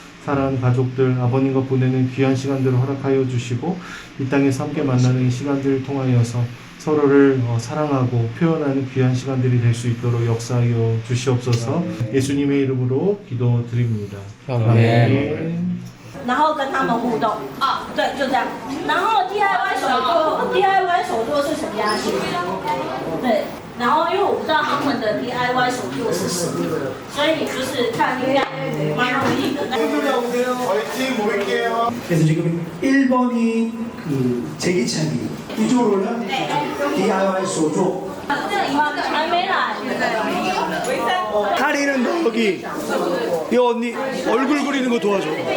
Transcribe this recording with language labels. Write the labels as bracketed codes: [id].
[ko] 사랑하는 가족들, 아버님과 보내는 귀한 시간들을 허락하여 주시고 이 땅에서 함께 만나는 이 시간들을 통하여서 서로를 사랑하고 표현하는 귀한 시간들이 될 수 있도록 역사하여 주시옵소서. 예수님의 이름으로 기도드립니다. 아멘. [zh] 然后跟他们互动啊，对，就这样。然后 DIY 手作是什么呀？对，然后因为我不知道他们的 DIY 手作是什么，所以就是看应该蛮容易的。 [ko] 화이팅 모일게요. 그래서 지금 1번이 그 제기차기, 2조로는 DIY 手作。 [zh] 还没来。 [ko] 다리는 너 여기 이 언니 얼굴 그리는 거 도와줘.